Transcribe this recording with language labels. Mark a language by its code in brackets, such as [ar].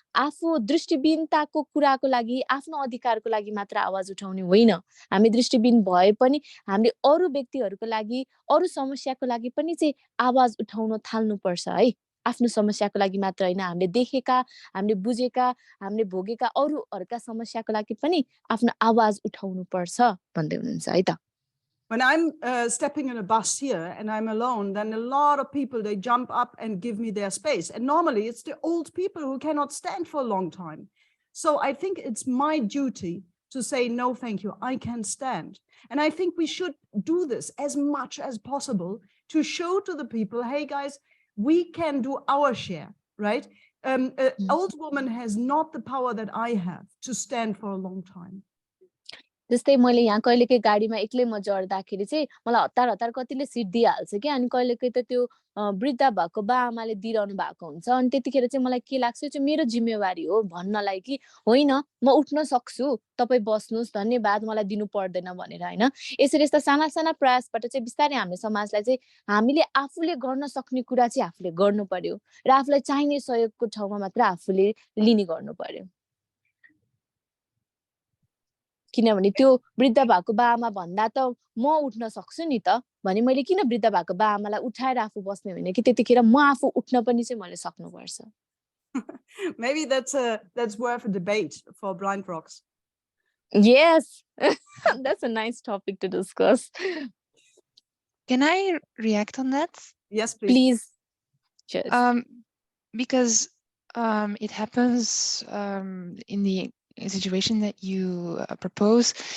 [ne] आफू दृष्टिबिनताको कुराको लागि आफ्नो अधिकारको लागि मात्र आवाज उठाउने होइन हामी दृष्टिबिन भए पनि हामीले अरु व्यक्तिहरूको लागि अरु समस्याको लागि पनि चाहिँ आवाज उठाउन थाल्नु पर्छ है आफ्नो समस्याको लागि मात्र हैन हामीले देखेका हामीले बुझेका हामीले भोगेका अरूहरुका समस्याको लागि पनि आफ्नो आवाज उठाउनु पर्छ भन्दै हुनुहुन्छ है त [en] When I'm stepping in a bus here and I'm alone, then a lot of people, they jump up and give me their space. And normally it's the old people who cannot stand for a long time. So I think it's my duty to say, no, thank you, I can stand. And I think we should do this as much as possible to show to the people, hey guys, we can do our share, right? An old woman has not the power that I have to stand for a long time. [ne] जस्तै मैले यहाँ कहिलेकै गाडीमा एक्लै म चढ्दाखेरि चाहिँ मलाई हतार हतार कतिले सिट दिइहाल्छ कि अनि कहिलेकै त त्यो वृद्ध भएको बा आमाले दिइरहनु भएको हुन्छ अनि त्यतिखेर चाहिँ मलाई के लाग्छ चाहिँ मेरो जिम्मेवारी हो भन्नलाई कि होइन म उठ्न सक्छु तपाईँ बस्नुहोस् धन्यवाद मलाई दिनु पर्दैन भनेर होइन यसरी यस्ता साना साना प्रयासबाट चाहिँ बिस्तारै हाम्रो समाजलाई चाहिँ हामीले आफूले गर्न सक्ने कुरा चाहिँ आफूले गर्नु पर्यो र आफूलाई चाहिने सहयोगको ठाउँमा मात्र आफूले लिने गर्नु पर्यो किनभने त्यो वृद्ध भएको बा आमा भन्दा त म उठ्न सक्छु नि त भने मैले किन वृद्ध भएको बा आमालाई उठाएर आफू बस्ने होइन कि त्यतिखेर म आफू उठ्न पनि चाहिँ मैले सक्नुपर्छ [en] Maybe that's worth a debate for blind rocks. Yes, that's a nice topic to discuss. Can I react on that? Yes, please. Please. Yes. Because it happens in the situation that you propose.